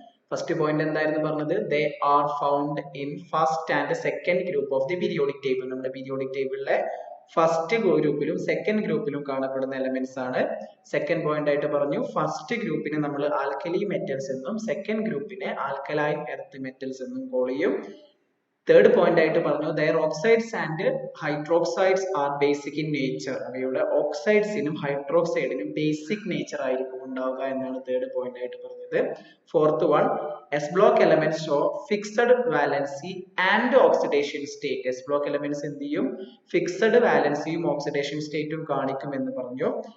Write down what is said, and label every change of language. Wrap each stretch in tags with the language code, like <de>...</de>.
<ml>First point എന്തായിരുന്നു പറഞ്ഞത്,</ml> <en>They are found in first and second group of the periodic table.</en> <ml>നമ്മുടെ periodic ടേബിളിലെ first ഗ്രൂപ്പിലും second ഗ്രൂപ്പിലും കാണപ്പെടുന്ന elements ആണ്. Second point ആയിട്ട് പറഞ്ഞു, ഫസ്റ്റ് ഗ്രൂപ്പിനെ നമ്മൾ ആൽക്കലി മെറ്റൽസ് എന്നും സെക്കൻഡ് ഗ്രൂപ്പിനെ ആൽക്കലൈൻ എർത്ത് മെറ്റൽസ് എന്നും കോൾ ചെയ്യും. തേർഡ് പോയിന്റ് ആയിട്ട് പറഞ്ഞു,</ml> <en>their oxides and hydroxides are basic in nature.</en> <ml>അവയുടെ ഓക്സൈഡ്സിനും ഹൈഡ്രോക്സൈഡിനും ബേസിക് നേച്ചർ ആയിരിക്കും ഉണ്ടാവുക എന്നാണ് തേർഡ് പോയിന്റ് ആയിട്ട് പറഞ്ഞത്. പറയുന്നത്.</ml> <en>Fourth one, S block elements show fixed valency and oxidation state.</en> <ml>S block elements എന്ത് ചെയ്യും? ഫിക്സഡ് വാലൻസിയും ഓക്സിഡേഷൻ സ്റ്റേറ്റും കാണിക്കും എന്ന് പറഞ്ഞു.</ml>